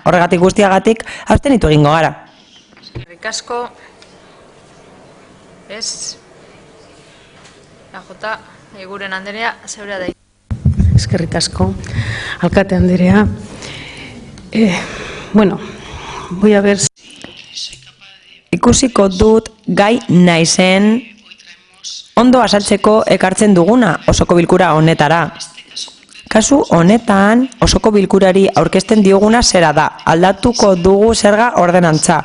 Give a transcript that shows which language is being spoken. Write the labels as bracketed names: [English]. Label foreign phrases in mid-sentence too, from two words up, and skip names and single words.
[Basque] Horregatik guztiagatik abstenitu egingo gara. Eskerrik asko. Ez. AJ, Eguren Andrea, zeurea da. Eskerrik asko, alkate Andrea. Bueno, [Spanish] voy a ver. [Basque] Ikusiko dut gai naizen ondo azaltzeko ekartzen duguna osoko bilkura honetara. Kasu honetan osoko bilkurari aurkezten dioguna zera da, aldatuko dugu zerga ordenantza.